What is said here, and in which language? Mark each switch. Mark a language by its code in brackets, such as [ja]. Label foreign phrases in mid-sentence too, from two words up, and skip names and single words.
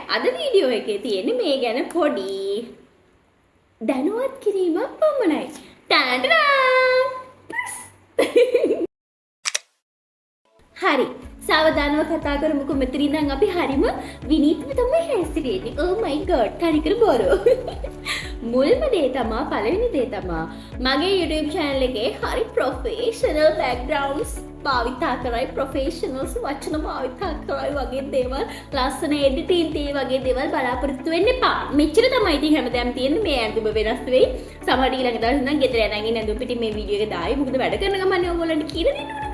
[si] අද වීඩියෝ එකේ තියෙන්නේ මේ ගැන පොඩි දැනුවත් කිරීමක් පමණයි. ටාඩා! හරි. සාවධානව කතා කරමුකෝ. මෙතන ඉඳන් අපි හරිම විනීතව තමයි හැසිරෙන්නේ. [en] Oh my god. [si] කරිකර බොරු. මුල්ම දේ තමයි පළවෙනි දේ තමයි මගේ [en] YouTube channel [si] එකේ හරි [en] professional backgrounds [si] භාවිතා කරයි professionals වචන භාවිතා කරයි වගේ දේවල් ලස්සන editing තේ වගේ දේවල් බලාපොරොත්තු වෙන්න එපා. මෙච්චර තමයි ඉතින් හැමදාම තියෙන්නේ. මේ ඇඳුම වෙනස් වෙයි. සමහර ඊළඟ දවස් ඉඳන් ගෙදර යනගෙන ඇඳුම් පිටින් මේ වීඩියෝ එක දායි. මොකද වැඩ කරන ගමන් ඔයගොල්ලන්ට කියලා දෙන්න ඕනේ.